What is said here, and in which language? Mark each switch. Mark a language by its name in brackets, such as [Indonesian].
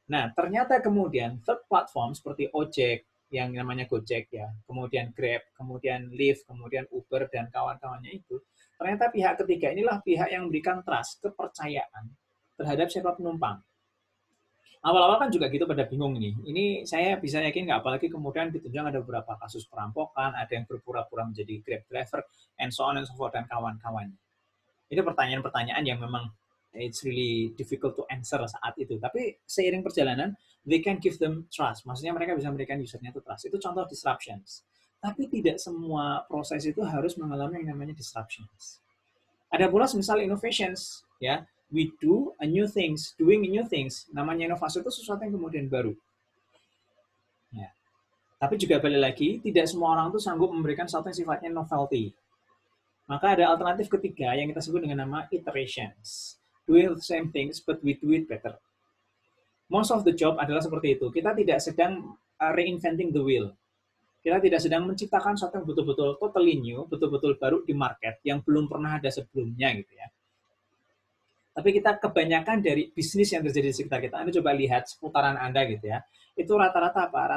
[Indonesian] Nah, ternyata kemudian third platform seperti Ojek, yang namanya Gojek ya, kemudian Grab, kemudian Lyft, kemudian Uber, dan kawan-kawannya itu, ternyata pihak ketiga inilah pihak yang memberikan trust, kepercayaan terhadap siapa penumpang. Awal-awal kan juga gitu pada bingung nih. Ini saya bisa yakin nggak, apalagi kemudian ditunjang ada beberapa kasus perampokan, ada yang berpura-pura menjadi Grab driver, [English] and so on and so forth, [Indonesian] dan kawan-kawannya. Itu pertanyaan-pertanyaan yang memang [English] it's really difficult to answer [Indonesian] saat itu. Tapi seiring perjalanan, [English] they can give them trust. [Indonesian] Maksudnya mereka bisa memberikan usernya itu trust. Itu contoh disruptions. Tapi tidak semua proses itu harus mengalami yang namanya disruptions. Ada pula misal innovations, ya. [English] We do a new things, doing new things. [Indonesian] Namanya inovasi itu sesuatu yang kemudian baru. Ya. Tapi juga balik lagi, tidak semua orang itu sanggup memberikan sesuatu yang sifatnya novelty. Maka ada alternatif ketiga yang kita sebut dengan nama iterations. [English] Doing the same things, but we do it better. Most of the job [Indonesian] adalah seperti itu. Kita tidak sedang [English] reinventing the wheel. [Indonesian] Kita tidak sedang menciptakan sesuatu yang betul-betul [English] totally new, [Indonesian] betul-betul baru di market, yang belum pernah ada sebelumnya gitu ya. Tapi kita kebanyakan dari bisnis yang terjadi di sekitar kita, Anda coba lihat seputaran Anda gitu ya, itu rata-rata apa?